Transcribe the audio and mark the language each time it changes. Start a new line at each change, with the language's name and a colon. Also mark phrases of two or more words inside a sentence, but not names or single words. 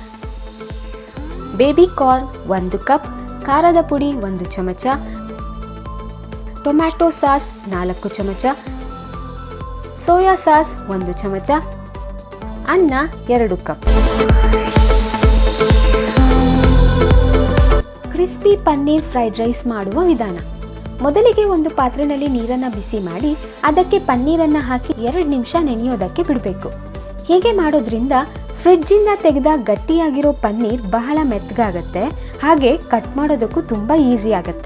English: baby corn
Kannada: 1 ಕಪ್, ಖಾರದ ಪುಡಿ 1 ಚಮಚ,
English: tomato sauce
Kannada: 4 ಚಮಚ,
English: soya sauce
Kannada: 1 ಚಮಚ, ಅನ್ನ 2 ಕಪ್.
English: crispy paneer fried rice
Kannada: ಮಾಡುವ ವಿಧಾನ. ಮೊದಲಿಗೆ ಒಂದು ಪಾತ್ರೆಯಲ್ಲಿ ನೀರನ್ನು ಬಿಸಿ ಮಾಡಿ ಅದಕ್ಕೆ ಪನ್ನೀರನ್ನು ಹಾಕಿ 2 ನಿಮಿಷ ನೆನೆಯೋದಕ್ಕೆ ಬಿಡಬೇಕು. ಹೀಗೆ ಮಾಡೋದ್ರಿಂದ ಫ್ರಿಡ್ಜಿಂದ ತೆಗೆದ ಗಟ್ಟಿಯಾಗಿರೋ ಪನ್ನೀರ್ ಬಹಳ ಮೆತ್ತಗಾಗತ್ತೆ, ಹಾಗೆ ಕಟ್ ಮಾಡೋದಕ್ಕೂ ತುಂಬ ಈಸಿ ಆಗುತ್ತೆ.